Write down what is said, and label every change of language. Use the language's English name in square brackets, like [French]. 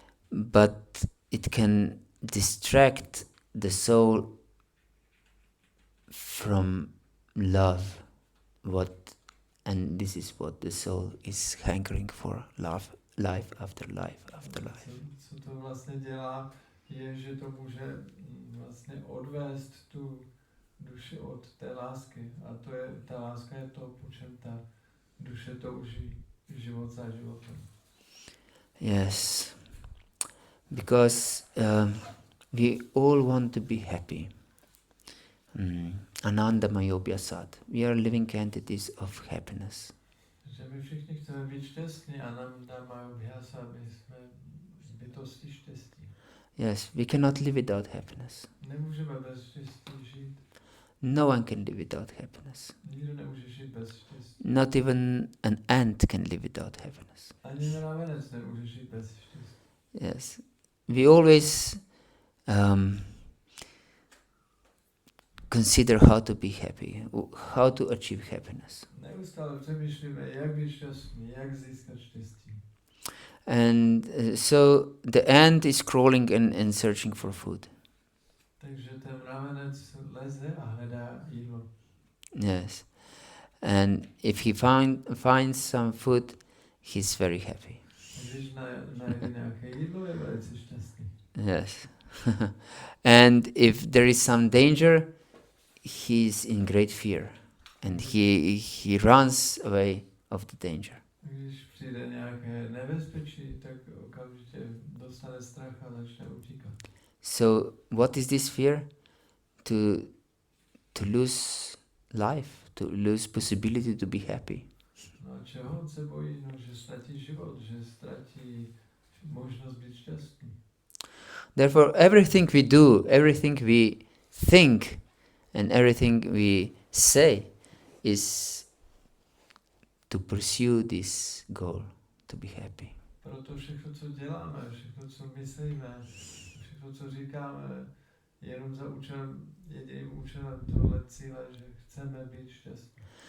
[English] But it can distract the soul from love, and this is what the soul is hankering for: love, life after life after life. [Czech] Co to vlastně dělá, je, že to může vlastně odvést tu duši od té lásky. A ta láska je to, po čem ta duše touží život za životem. [English] Yes, because we all want to be happy. [Sanskrit] Ananda mayobhyasat. [English] We are living entities of happiness. [Czech] Že my všichni chceme být šťastní, [Sanskrit] ananda mayobhyasat, [Czech] my jsme bytosti štěstí. [English] Yes, we cannot live without happiness. [Czech] Nemůžeme bez štěstí žít. [English] No one can live without happiness. [Czech] Nikdo nemůže žít bez štěstí. [English] Not even an ant can live without happiness. [Czech] Ani mravenec nemůže žít bez štěstí. [English] Yes, we always consider how to be happy, how to achieve happiness. [Czech] Neustále přemýšlíme, jak být šťastný, jak získat štěstí. [English] And so the ant is crawling and searching for food. [Czech] Takže ten mravenec leze a hledá jídlo. [English] Yes. and if he finds some food, he's very happy. [Czech] Když najde nějaké jídlo, je velice šťastný. [English] Yes. And if there is some danger, he's in great fear, and he runs away of the danger. [Czech] Když přijde nějaké nebezpečí, tak okamžitě dostane strach a začne utíkat. [English] So what is this fear? To lose life, to lose possibility to be happy. [Czech] No a čeho on se bojí? No, že ztratí život, že ztratí možnost být šťastný. [English] Therefore, everything we do, everything we think, and everything we say is to pursue this goal, to be happy. [Czech] Proto všechno, co děláme, všechno, co myslíme, všechno, co říkáme, je jenom za účelem, jediným účelem tohle cíle, že chceme být šťastní.